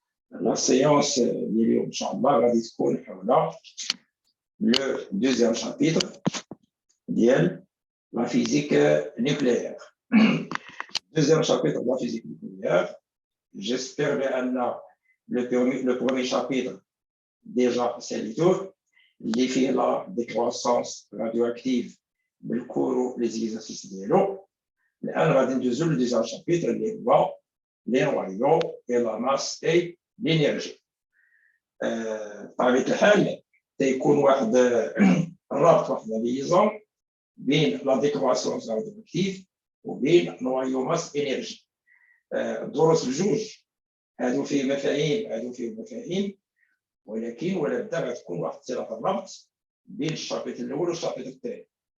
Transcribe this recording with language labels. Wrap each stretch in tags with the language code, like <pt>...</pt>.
<fr>La séance</fr> <ar>ديالي ان شاء الله غادي تكون حول</ar> <fr>le deuxième chapitre</fr> <ar>ديال</ar> <fr>la physique nucléaire. Deuxième chapitre de la physique nucléaire. J'espère bien le premier chapitre déjà c'est le tour.</fr> <ar>اللي فيه</ar> <fr>la décroissance radioactive</fr> <ar>بالكور</ar> <fr>les exercices</fr> <ar>ديالو. الان غادي ندوزو</ar> <fr>le deuxième chapitre</fr> <ar>اللي هو</ar> <fr>les noyaux et la masse et l'énergie.</fr> <ar>بطبيعة الحال تيكون واحد الرابط واحد الليزون بين لا ديكرواسيونس راديوكتيف وبين نوايو ماس انرجي. الدروس بجوج هادو فيه مفاهيم هادو فيه مفاهيم، ولكن ولا بدا غتكون واحد صله الربط بين الشابيتر الاول والشابيتر الثاني.</ar>